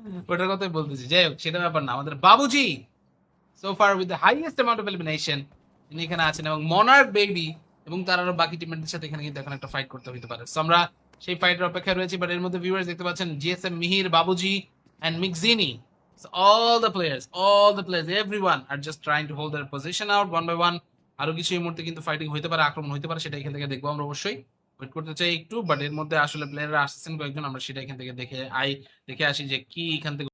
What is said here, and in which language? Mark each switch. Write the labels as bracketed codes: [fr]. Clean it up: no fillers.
[bn] ওটার কথাই বলতেছি। যাই হোক, সেটা ব্যাপার না। আমাদের বাবুজি [en] so far with the highest amount of elimination, [bn] তিনি এখানে আছেন, এবং মনার্ক বেবি এবং তার আরো বাকি টিমমেটদের সাথে এখানে কিন্তু এখন একটা ফাইট করতে হতে পারে। সো আমরা সেই ফাইটের অপেক্ষায় রয়েছি। বাট এর মধ্যে ভিউয়ার্স দেখতে পাচ্ছেন GSM Mihir, বাবুজি and মিকজিনি [en] So all the players, everyone are just trying to hold their position out one by one. [bn] আরো কিছু এই মুহূর্তে কিন্তু ফাইটিং হইতে পারে, আক্রমণ হইতে পারে, সেটা এখান থেকে দেখবো আমরা অবশ্যই। ওয়েট করতে চাই একটু, বাট এর মধ্যে আসলে প্লেয়াররা আসছেন কয়েকজন, আমরা সেটা এখান থেকে দেখে আসি যে কি এখান থেকে